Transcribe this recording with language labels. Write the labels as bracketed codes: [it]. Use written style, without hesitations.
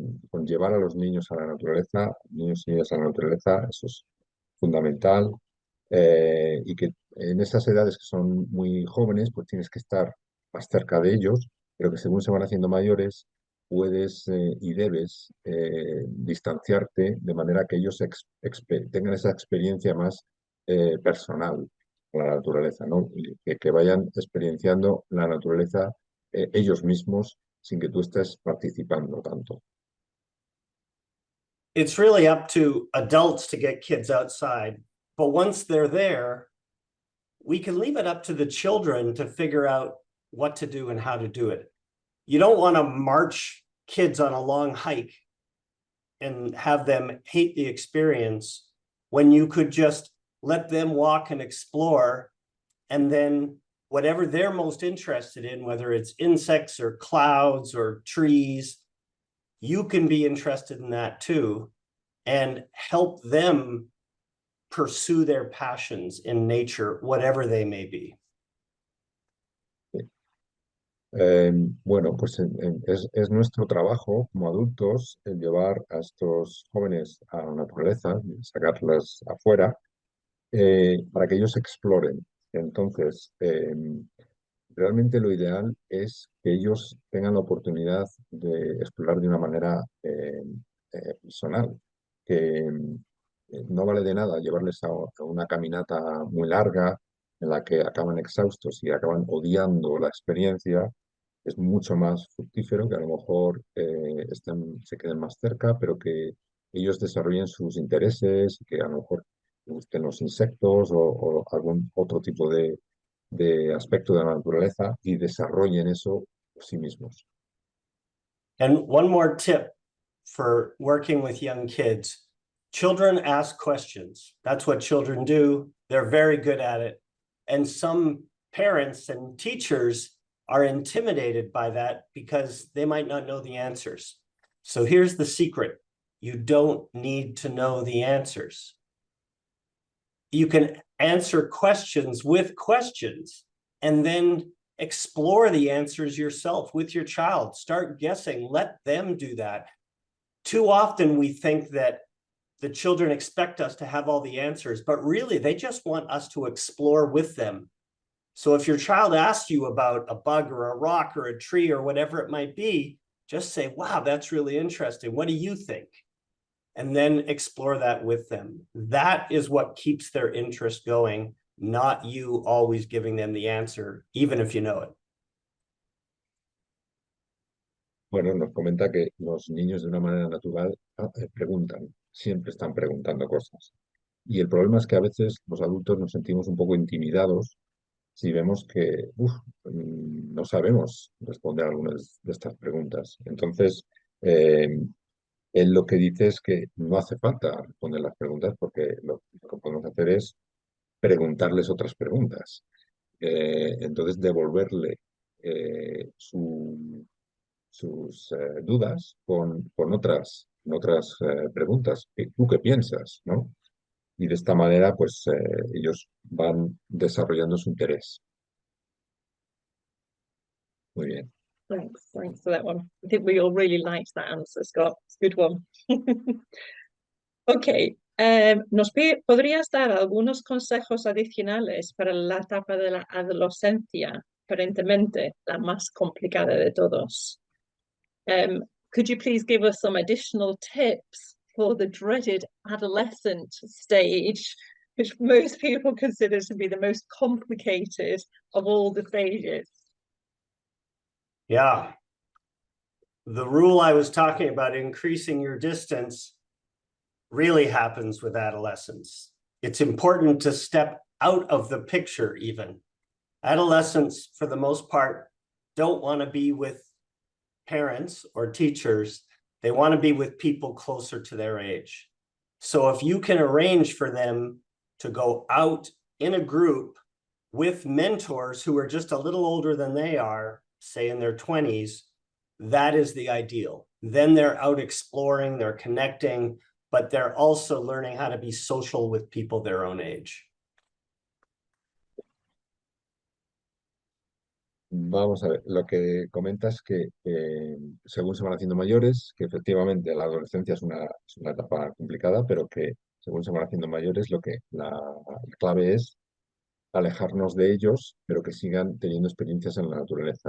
[es] con llevar a los niños a la naturaleza, niños y niñas a la naturaleza, eso es fundamental, y que en esas edades que son muy jóvenes, pues tienes que estar más cerca de ellos, pero que según se van haciendo mayores, puedes y debes distanciarte de manera que ellos tengan esa experiencia más personal con la naturaleza, ¿no? Y que vayan experienciando la naturaleza ellos mismos sin que tú estés participando tanto. [en] It's really up to adults to get kids outside, but once they're there, we can leave it up to the children to figure out what to do and how to do it. You don't want to march kids on a long hike and have them hate the experience when you could just let them walk and explore, and then whatever they're most interested in, whether it's insects or clouds or trees, you can be interested in that too, and help them pursue their passions in nature, whatever they may be. [es] Bueno, pues es nuestro trabajo como adultos el llevar a estos jóvenes a la naturaleza, sacarlos afuera, para que ellos exploren. Entonces, realmente lo ideal es que ellos tengan la oportunidad de explorar de una manera personal, que no vale de nada llevarles a una caminata muy larga en la que acaban exhaustos y acaban odiando la experiencia. Es mucho más fructífero que a lo mejor se queden más cerca, pero que ellos desarrollen sus intereses, que a lo mejor les gusten los insectos o algún otro tipo de aspecto de la naturaleza y desarrollen eso por sí mismos. [en] And one more tip for working with young kids. Children ask questions. That's what children do. They're very good at it. And some parents and teachers are intimidated by that because they might not know the answers. So here's the secret. You don't need to know the answers. You can answer questions with questions and then explore the answers yourself with your child. Start guessing, let them do that. Too often we think that the children expect us to have all the answers, but really they just want us to explore with them. So if your child asks you about a bug or a rock or a tree or whatever it might be, just say, wow, that's really interesting. What do you think? and then explore that with them. That is what keeps their interest going, not you always giving them the answer, even if you know it. [es] Bueno, nos comenta que los niños de una manera natural preguntan, siempre están preguntando cosas. Y el problema es que a veces los adultos nos sentimos un poco intimidados si vemos que no sabemos responder a algunas de estas preguntas. Entonces, él lo que dice es que no hace falta responder las preguntas porque lo que podemos hacer es preguntarles otras preguntas. Entonces, devolverle sus dudas con otras preguntas. ¿Tú qué piensas? ¿No? Y de esta manera, pues ellos van desarrollando su interés. Muy bien. [en] Thanks for that one. I think we all really liked that answer, Scott. It's a good one. [es] Ok, ¿podrías dar algunos consejos adicionales para la etapa de la adolescencia, aparentemente la más complicada de todos? [en] Could you please give us some additional tips for the dreaded adolescent stage, which most people consider to be the most complicated of all the stages? Yeah. The rule I was talking about, increasing your distance, really happens with adolescence. It's important to step out of the picture even. Adolescents, for the most part, don't want to be with parents or teachers. They want to be with people closer to their age. So if you can arrange for them to go out in a group with mentors who are just a little older than they are, say in their 20s, that is the ideal. Then they're out exploring, they're connecting, but they're also learning how to be social with people their own age. [es] Vamos a ver, lo que comenta es que según se van haciendo mayores, que efectivamente la adolescencia es una etapa complicada, pero que según se van haciendo mayores, la clave es alejarnos de ellos, pero que sigan teniendo experiencias en la naturaleza.